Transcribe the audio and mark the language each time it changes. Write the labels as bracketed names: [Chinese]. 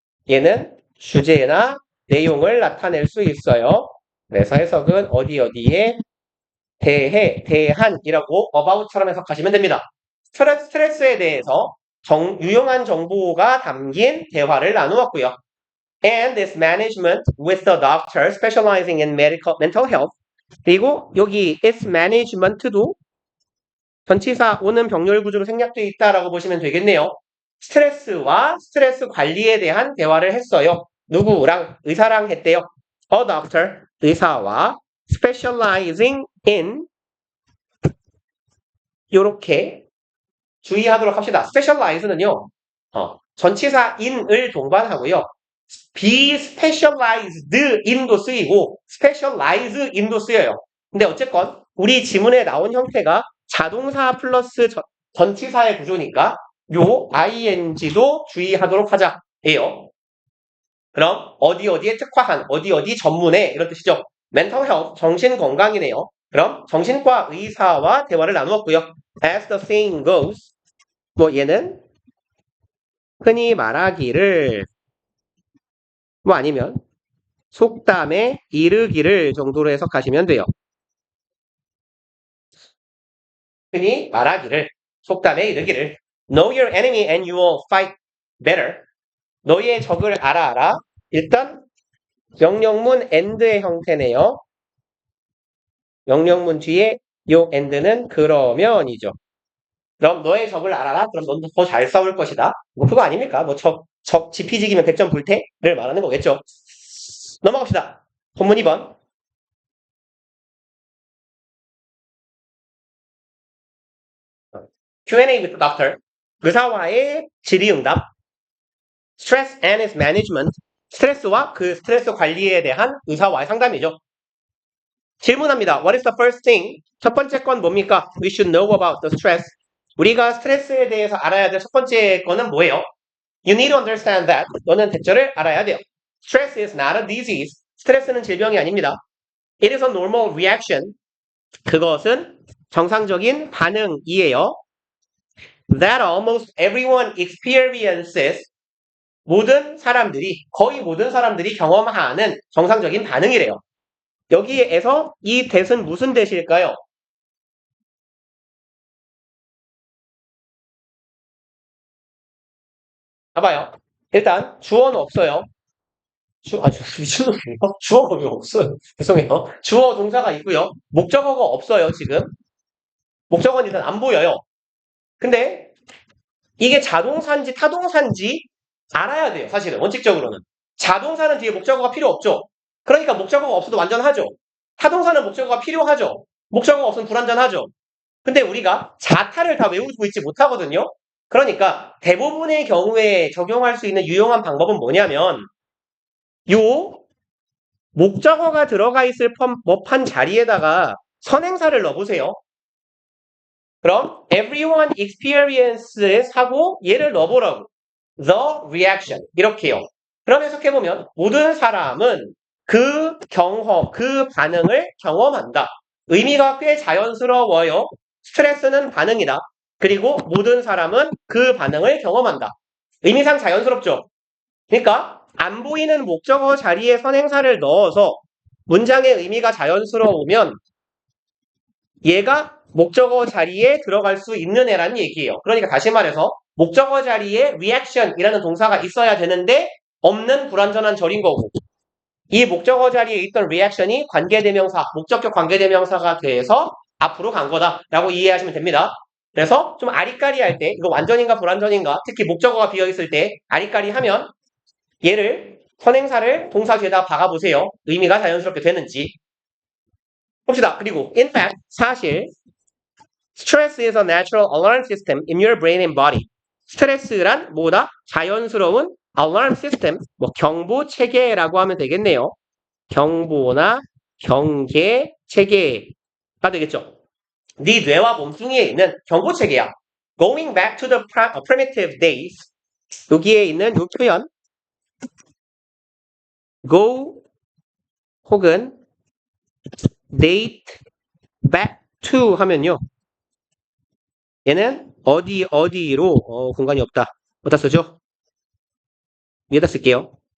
[Korean] 얘는 주제나 내용을 나타낼 수 있어요. 그래서 해석은 어디 어디에 대해, 대한이라고 about처럼 해석하시면 됩니다. 스트레스에 대해서 유용한 정보가 담긴 대화를 나누었고요. [English] And this management with the doctor specializing in mental health. [Korean] 그리고 여기 [English] its management [Korean] 도 전치사 오는 병렬 구조로 생략되어 있다라고 보시면 되겠네요. 스트레스와 스트레스 관리에 대한 대화를 했어요. 누구랑? 의사랑 했대요. [English] A doctor, [Korean] 의사와 [English] specializing in [Korean] 요렇게 주의하도록 합시다. specialize는요. 전치사 in을 동반하고요. [English] be specialized in [Korean] 도 쓰이고 [English] specialize in [Korean] 도 쓰여요. 근데 어쨌건 우리 지문에 나온 형태가 자동사 플러스 전치사의 구조니까 요 ing도 주의하도록 하자예요. 그럼 어디 어디에 특화한, 어디 어디 전문에 이런 뜻이죠. [English] mental health, [Korean] 정신건강이네요. 그럼 정신과 의사와 대화를 나누었고요. [English] As the saying goes, [Korean] 뭐 얘는 흔히 말하기를 뭐 아니면 속담에 이르기를 정도로 해석하시면 돼요. 흔히 말하기를, 속담에 이르기를. [English] Know your enemy and you will fight better. [Korean] 너의 적을 알아라. 일단 명령문 and의 형태네요. 명령문 뒤에 요 and는 그러면이죠. 그럼 너의 적을 알아라. 그럼 넌 더 잘 싸울 것이다. 뭐 그거 아닙니까? 뭐 적 지피지기면 100점 불태를 말하는 거겠죠. 넘어갑시다. 본문 2번. [English] Q&A with the doctor. [Korean] 의사와의 질의응답. [English] Stress and its management. [Korean] 스트레스와 그 스트레스 관리에 대한 의사와의 상담이죠. [English] 질문합니다. What is the first thing? [Korean] 첫 번째 건 뭡니까? [English] We should know about the stress. [Korean] 우리가 스트레스에 대해서 알아야 될 첫 번째 거는 뭐예요? [English] You need to understand that. [Korean] 너는 대처를 알아야 돼요. [English] Stress is not a disease. [Korean] 스트레스는 질병이 아닙니다. [English] It is a normal reaction. [Korean] 그것은 정상적인 반응이에요. [English] That almost everyone experiences. [Korean] 모든 사람들이, 거의 모든 사람들이 경험하는 정상적인 반응이래요. 여기에서 이 that은 무슨 that일까요? 봐봐요. 일단 주어는 없어요. 미친놈이에요. 주어가 왜 없어요? 죄송해요. 주어 동사가 있고요. 목적어가 없어요, 지금. 목적어는 일단 안 보여요. 근데 이게 자동사인지 타동사인지 알아야 돼요, 사실은. 원칙적으로는. 자동사는 뒤에 목적어가 필요 없죠. 그러니까 목적어가 없어도 완전하죠. 타동사는 목적어가 필요하죠. 목적어가 없으면 불완전하죠. 근데 우리가 자타를 다 외우고 있지 못하거든요. 그러니까 대부분의 경우에 적용할 수 있는 유용한 방법은 뭐냐면 요 목적어가 들어가 있을 법한 자리에다가 선행사를 넣어보세요. 그럼 [English] everyone experiences [Korean] 하고 얘를 넣어보라고. [English] The reaction [Korean] 이렇게요. 그럼 해석해보면 모든 사람은 그 경험, 그 반응을 경험한다. 의미가 꽤 자연스러워요. 스트레스는 반응이다. 그리고 모든 사람은 그 반응을 경험한다. 의미상 자연스럽죠? 그러니까 안 보이는 목적어 자리에 선행사를 넣어서 문장의 의미가 자연스러우면 얘가 목적어 자리에 들어갈 수 있는 애라는 얘기예요. 그러니까 다시 말해서 목적어 자리에 reaction이라는 동사가 있어야 되는데 없는 불완전한 절인 거고 이 목적어 자리에 있던 reaction이 관계대명사, 목적격 관계대명사가 돼서 앞으로 간 거다라고 이해하시면 됩니다. 그래서 좀 아리까리할 때 이거 완전인가 불완전인가 특히 목적어가 비어있을 때 아리까리하면 얘를 선행사를 동사 뒤에다 박아보세요. 의미가 자연스럽게 되는지. 봅시다. 그리고 [English] in fact [Korean] 사실 [English] stress is a natural alarm system in your brain and body. [Korean] 스트레스란 뭐다? 자연스러운 alarm system, 뭐 경보 체계라고 하면 되겠네요. 경보나 경계 체계가 되겠죠. 네 뇌와 몸뚱이에 있는 경보 체계야. [English] Going back to the primitive days. [Korean] 여기에 있는 이 표현 go 혹은 [English] date back to [Korean] 하면요. 얘는 어디로 공간이 없다. 어디다 쓰죠? 위에다 쓸게요.